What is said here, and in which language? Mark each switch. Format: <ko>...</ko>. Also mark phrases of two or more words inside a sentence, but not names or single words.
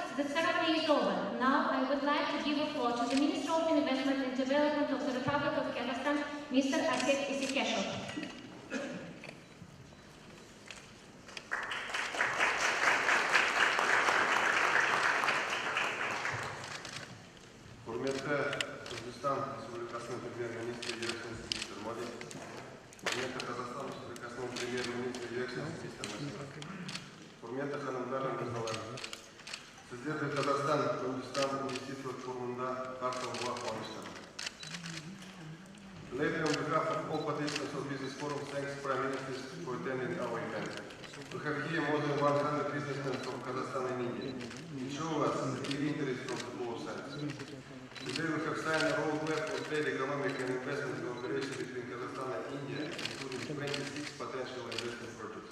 <en>The ceremony is over. Now I would like to give the floor to the Minister of Investment and Development of the Republic of Kazakhstan, Mr. Asep Isikeshov.</en> <kk>Құрметті Өзбекстан Республикасының премьер-министрі Елшісі мистер Моди, құрметті Қазақстан Республикасының премьер-министрі Елшісі мистер Насиров, құрметті ханымдар мен мырзалар, сіздерді Қазақстан Өзбекстан инвестициялық форумында қарсы алуға қуаныштымын.</kk> <en>Ladies, on behalf of all participants of this forum, thanks Prime Minister for attending our event. We have here more than 100 businessmen from Kazakhstan and India. It shows us the big interest from both sides. Today we have signed a roadmap for trade, economic and investment cooperation between Kazakhstan and India, including 26 potential investment projects.</en>